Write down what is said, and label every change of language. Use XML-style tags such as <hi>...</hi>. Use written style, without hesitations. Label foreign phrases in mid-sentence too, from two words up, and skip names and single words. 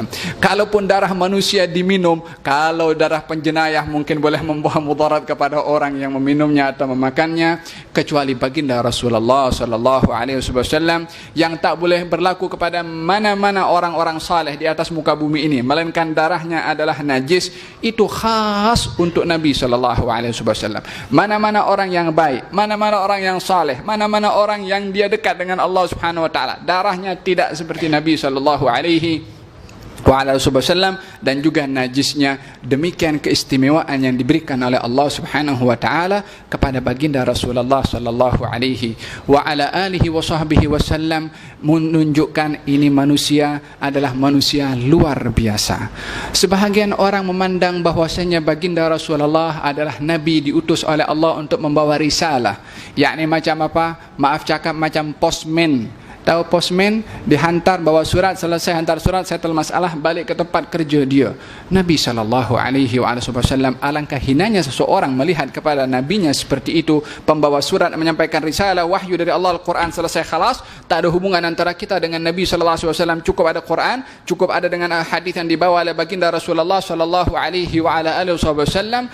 <ms>Kalaupun darah manusia diminum, kalau darah penjenayah mungkin boleh membawa mudarat kepada orang yang meminumnya atau memakannya, kecuali baginda Rasulullah SAW yang tak boleh berlaku kepada mana-mana orang-orang saleh di atas muka bumi ini, melainkan darahnya adalah najis. Itu khas untuk Nabi SAW. Mana-mana orang yang baik, mana-mana orang yang saleh, mana-mana orang yang dia dekat dengan Allah</ms> <ar>سبحانه وتعالى,</ar> <ms>darahnya tidak seperti Nabi SAW dan juga najisnya. Demikian keistimewaan yang diberikan oleh Allah</ms> <ar>سبحانه وتعالى</ar> <ms>kepada baginda Rasulullah</ms> <ar>صلى الله عليه وعلى آله وصحبه وسلم,</ar> <ms>menunjukkan ini manusia adalah manusia luar biasa. Sebahagian orang memandang bahwasanya baginda Rasulullah adalah nabi diutus oleh Allah untuk membawa risalah, yakni macam apa? Maaf cakap macam postman. Tahu postman? Dihantar bawa surat, selesai hantar surat, settle masalah, balik ke tempat kerja dia. Nabi SAW, alangkah hinanya seseorang melihat kepada nabinya seperti itu, pembawa surat menyampaikan risalah wahyu dari Allah, Al-Quran, selesai khalas, tak ada hubungan antara kita dengan Nabi SAW. Cukup ada Quran, cukup ada dengan hadis yang dibawa oleh baginda Rasulullah SAW.</ms>